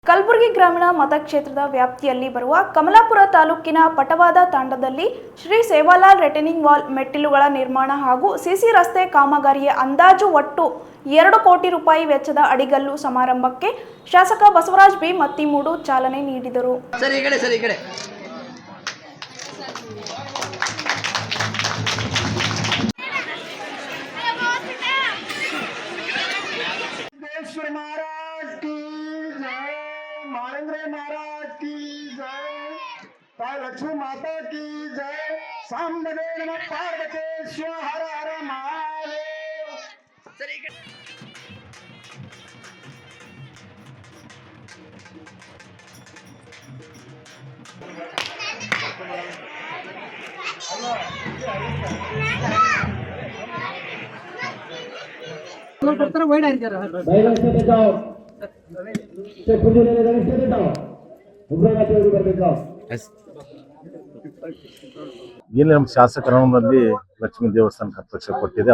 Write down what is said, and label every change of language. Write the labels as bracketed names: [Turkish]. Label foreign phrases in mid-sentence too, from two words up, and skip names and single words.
[Kannada] ಕಲಬುರಗಿ ಗ್ರಾಮೀಣ ಮತಕ್ಷೇತ್ರದ ವ್ಯಾಪ್ತಿಯಲ್ಲಿ ಬರುವ ಕಮಲಾಪುರ ತಾಲೂಕಿನ ಪಟವಾದ ತಾಂಡದಲ್ಲಿ ಶ್ರೀ ಸೇವಾಲಾಲ್ [English] returning wall [Kannada] ಮೆಟ್ಟಿಲುಗಳ ನಿರ್ಮಾಣ ಹಾಗೂ ಸಿಸಿ ರಸ್ತೆ ಕಾಮಗಾರಿಯ ಅಂದಾಜು ಒಟ್ಟು 2 ಕೋಟಿ ರೂಪಾಯಿ ವೆಚ್ಚದ ಅಡಿಗಲ್ಲು ಸಮಾರಂಭಕ್ಕೆ ಶಾಸಕ ಬಸವರಾಜ ಬಿ ಮತ್ತಿಮೂಡು ಚಾಲನೆ ನೀಡಿದರು. [Hindi] महाराज की जय, ताई लक्ष्मी माता की जय, सामने नमः पार्वतीश्वर हर हर महादेव. [Kannada] ಇಲ್ಲಿ ನಮ್ಮ ಶಾಸಕರಲ್ಲಿ ಲಕ್ಷ್ಮೀ ದೇವಸ್ಥಾನಕ್ಕೆ 10 ಲಕ್ಷ ಕೊಟ್ಟಿದೆ.